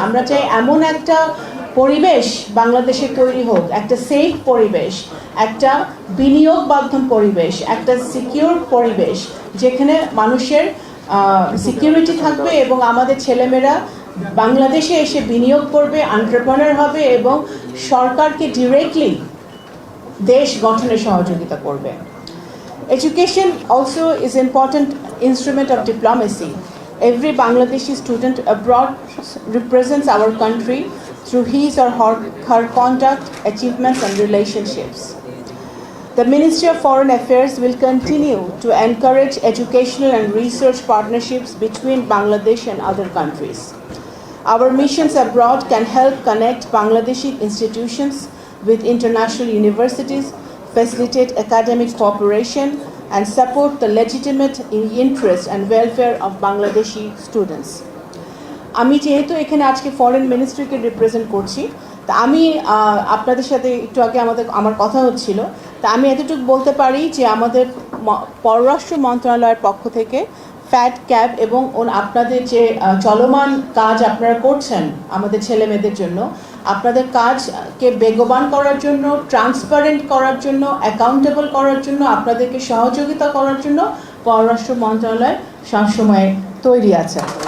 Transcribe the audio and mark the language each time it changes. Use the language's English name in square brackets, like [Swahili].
[Bangla] আমরা চাই এমন একটা পরিবেশ বাংলাদেশে তৈরি হোক, একটা সেফ পরিবেশ, একটা বিনিয়োগ বান্ধব পরিবেশ, একটা সিকিউর পরিবেশ, যেখানে মানুষের সিকিউরিটি থাকবে এবং আমাদের ছেলেমেয়েরা বাংলাদেশে এসে বিনিয়োগ করবে, এন্টারপ্রেনার হবে এবং সরকারকে ডিরেক্টলি দেশ গঠনে সহযোগিতা করবে। [English] Education also is an important instrument of diplomacy. Every Bangladeshi student abroad represents our country through his or her conduct, achievements and relationships. The Ministry of Foreign Affairs will continue to encourage educational and research partnerships between Bangladesh and other countries. Our missions abroad can help connect Bangladeshi institutions with international universities, facilitate academic cooperation, and support the legitimate interest and welfare of Bangladeshi students. [Bangla] আমি যেহেতু এখানে আজকে foreign মিনিস্ট্রিকে represent করছি, তা আমি আপনাদের সাথে একটু আগে আমার কথা হচ্ছিল, তা আমি এতটুকু বলতে পারি যে আমাদের পররাষ্ট্র মন্ত্রণালয়ের পক্ষ থেকে ফ্যাট ক্যাব এবং আপনাদের যে চলমান কাজ আপনারা করছেন আমাদের ছেলে মেয়েদের জন্য, আপনাদের কাজকে বেগবান করার জন্য, ট্রান্সপারেন্ট করার জন্য, অ্যাকাউন্টেবল করার জন্য, আপনাদেরকে সহযোগিতা করার জন্য পররাষ্ট্র মন্ত্রণালয় সবসময় তৈরি আছে।